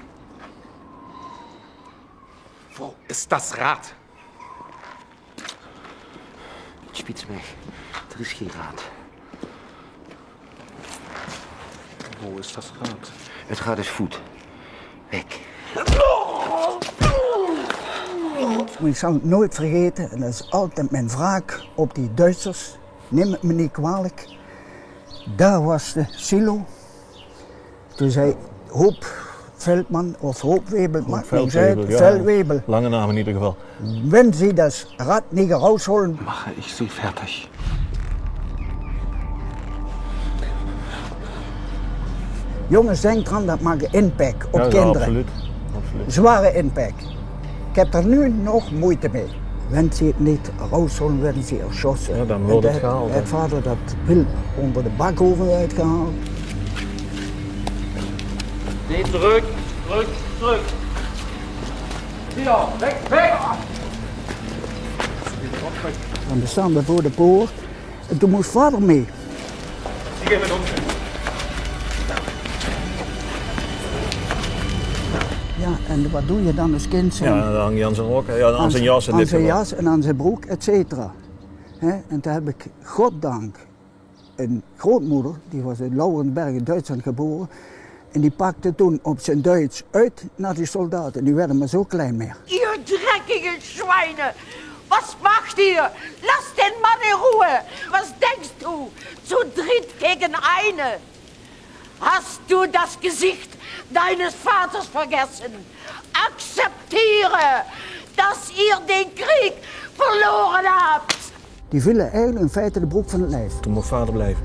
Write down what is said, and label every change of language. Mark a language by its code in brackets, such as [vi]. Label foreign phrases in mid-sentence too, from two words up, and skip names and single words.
[de] Wo ist das Rad? [nl] Spitsweg. Er is geen raad. [de] Wo ist das Rad? [nl] Het gaat is voet. Weg. Maar ik zal het nooit vergeten, en dat is altijd mijn wraak op die Duitsers. Neem het me niet kwalijk. Daar was de silo. Toen zei Hoop Veldman of Hoop Webel, maakt niks uit, Feldwebel. Lange naam in ieder geval. [de] Wenn Sie das Rad nicht rausholen, Mache ich sie fertig. [nl] jongens, denk eraan, dat maakt impact op Ja, kinderen. absoluut. Zware impact. Ik heb er nu nog moeite mee. Wenn ze het niet rausholen, werden ze erschossen. Ja, dan wordt het gehaald, hè. Het vader dat wil onder de bakoven uitgehaald. Nee, [de] zurück, zurück, zurück. [nl] Hier, weg, weg! En we staan we voor de poort. En toen moest vader mee. [de] Sie gehen mit uns. [nl] Ja, en wat doe je dan als kind? Ja, dan hang je aan zijn rok, ja, aan zijn jas in aan dit zijn geval. jas en aan zijn broek, [la] et cetera. [nl] En toen heb ik, goddank, een grootmoeder, die was in Laurenberg in Duitsland geboren. En die pakte toen op zijn Duits uit naar die soldaten. Die werden maar zo klein meer. [de] Ihr dreckige Schweine! Was macht ihr? Lasst den Mann in Ruhe! Was denkst du? Zu dritt gegen eine! Hast du das Gesicht deines Vaters vergessen? Akzeptiere, dass ihr den Krieg verloren habt! [nl] Die vielen eigenlijk in feite de broek van het lijf. Toen mocht vader blijven.